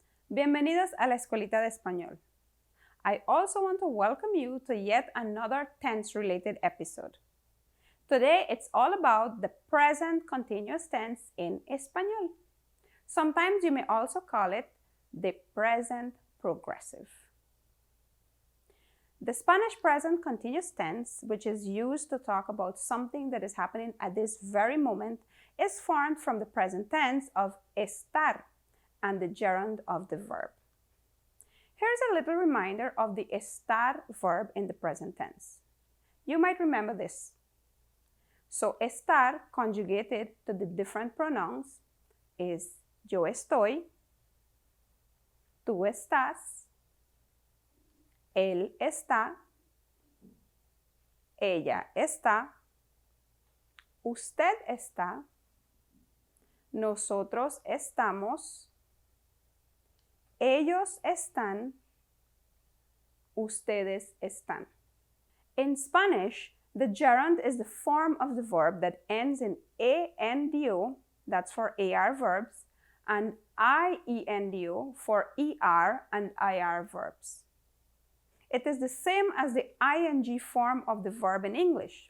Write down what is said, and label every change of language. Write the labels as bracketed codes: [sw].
[es] Bienvenidos a la Escuelita de Español. [en] I also want to welcome you to yet another tense-related episode. Today, it's all about the present continuous tense in Español. Sometimes you may also call it the present progressive. The Spanish present continuous tense, which is used to talk about something that is happening at this very moment, is formed from the present tense of estar and the gerund of the verb. Here's a little reminder of the estar verb in the present tense. You might remember this. [es] So estar [en] conjugated to the different pronouns is [es] yo estoy, tú estás, él está, ella está, usted está, nosotros estamos, ellos están, ustedes están. [en] In Spanish, the gerund is the form of the verb that ends in ando, that's for AR verbs, and iendo for ER and IR verbs. It is the same as the ing form of the verb in English.